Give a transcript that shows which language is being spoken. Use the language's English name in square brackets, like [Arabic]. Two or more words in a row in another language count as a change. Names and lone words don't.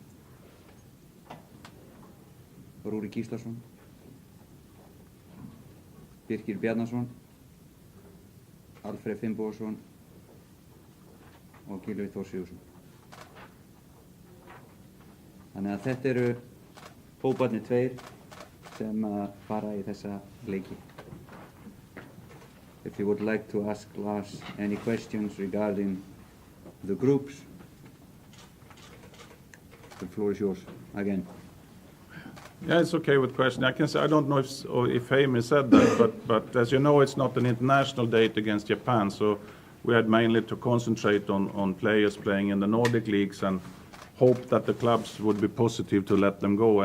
[Icelandic] Rúri Gíslason, Birkir Bjarnason, Alfreð Finnbogason og Gylfi Þór Sigurðsson. Þannig að þetta eru hóparnir tveir sem fara í þessa leiki. [English] If you would like to ask Lars any questions regarding the groups, the floor is yours again. Yeah, it's okay with question. I can say I don't know if Heimi said that, but as you know, it's not an international date against Japan, so we had mainly to concentrate on players playing in the Nordic leagues and hope that the clubs would be positive to let them go.